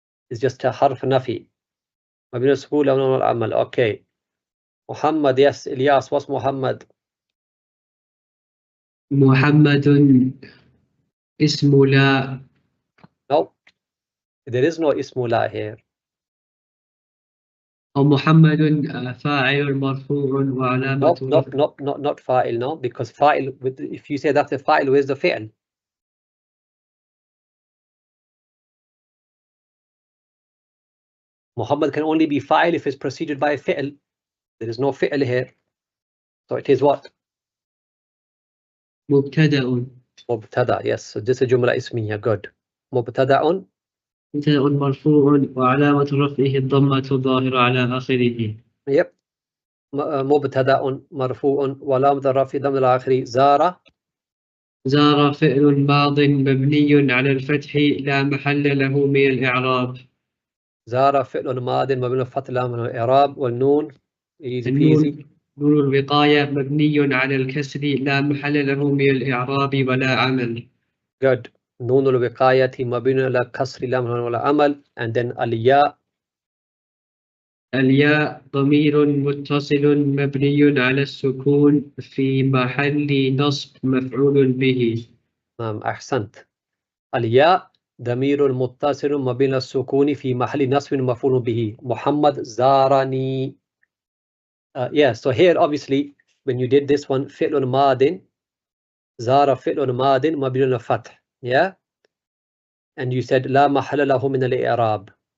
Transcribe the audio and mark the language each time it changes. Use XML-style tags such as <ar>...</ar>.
<en>It's just a harf nafi. Mabni al-sukun la amal. Okay. Muhammad, yes, Ilyas, what's Muhammad?</en> <ar>Muhammadun ismu la.</ar> <en>No, there is no ismu la here.</en> <ar>أو محمد فاعل مرفوع وعلامة.</ar> <en>Not fa'il, no, because fa'il, if you say that's the fa'il, where's the fi'l? Muhammad can only be fa'il if it's preceded by a fi'l. There is no fi'l here. So it is what?</en> <ar>مبتدأ.</ar> <en>Mubtada, yes. So this is Jumla Ismiya, good.</en> <ar>Mubtada'un. مبتدأ مرفوع وعلامة رفعه الضمة الظاهرة على آخره.</ar> <en>Yep.</en> <ar>مبتدأ مرفوع وعلامة رفعه ضمة الآخر. زار. زار فعل ماض مبني على الفتح لا محل له من الإعراب. زار فعل ماض مبني على الفتح لا محل له من الإعراب.</ar> <en>والنون easy peasy.</en> <ar>النون نون الوقاية مبني على الكسر لا محل له من الإعراب ولا عمل.</ar> <en>Good.</en> <ar>نون الوقاية مبني على كسر لا محل له ولا عمل.</ar> <en>And then الياء.</en> <ar>الياء ضمير متصل مبني على السكون في محل نصب مفعول به. نعم أحسنت. الياء ضمير متصل مبني على السكون في محل نصب مفعول به. محمد زارني.</ar> <en>Yeah, so here obviously when you did this one</en> <ar>فعل ماض زار فعل ماض مبني على الفتح.</ar> <en>Yeah, and you said</en> <ar>لا محل له من الإعراب.</ar>